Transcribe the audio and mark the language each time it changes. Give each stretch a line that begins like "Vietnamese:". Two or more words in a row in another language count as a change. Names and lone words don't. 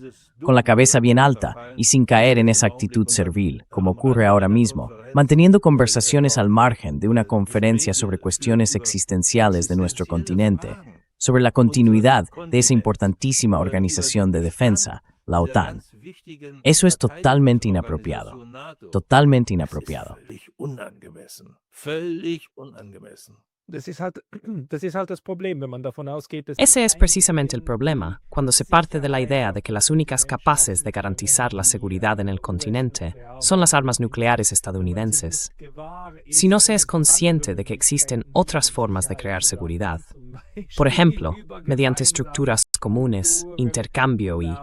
Spanish: Con la cabeza bien alta y sin caer en esa actitud servil, como ocurre ahora mismo, manteniendo conversaciones al margen de una conferencia sobre cuestiones existenciales de nuestro continente, sobre la continuidad de esa importantísima organización de defensa, la OTAN. Eso es totalmente inapropiado. Totalmente inapropiado.
German: Das ist halt das Problem, wenn man davon ausgeht, dass
Spanish: Ese es precisamente el problema, cuando se parte de la idea de que las únicas capaces de garantizar la seguridad en el continente son las armas nucleares estadounidenses. Si no se es consciente de que existen otras formas de crear seguridad, por ejemplo, mediante estructuras comunes, intercambio y...